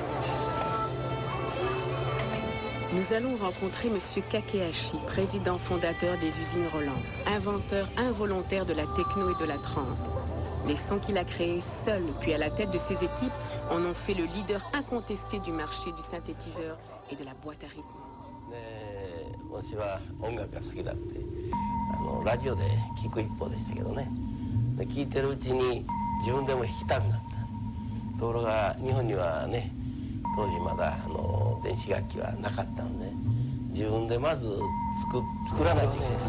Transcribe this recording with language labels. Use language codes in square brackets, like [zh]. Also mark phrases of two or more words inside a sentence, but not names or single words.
[fr] Nous allons rencontrer M. Kakehashi, président fondateur des usines Roland, inventeur involontaire de la techno et de la trance. Les sons qu'il a créés seul, puis à la tête de ses équipes, en ont fait le leader incontesté du marché du synthétiseur et de la boîte à rythme. [ja] 私は音楽が好きだってラジオで聞く一方でしたけどね。で聞いてるうちに自分でも弾きたくなった。ところが日本にはね、当時まだ電子楽器はなかったので、自分でまず作らないといけない。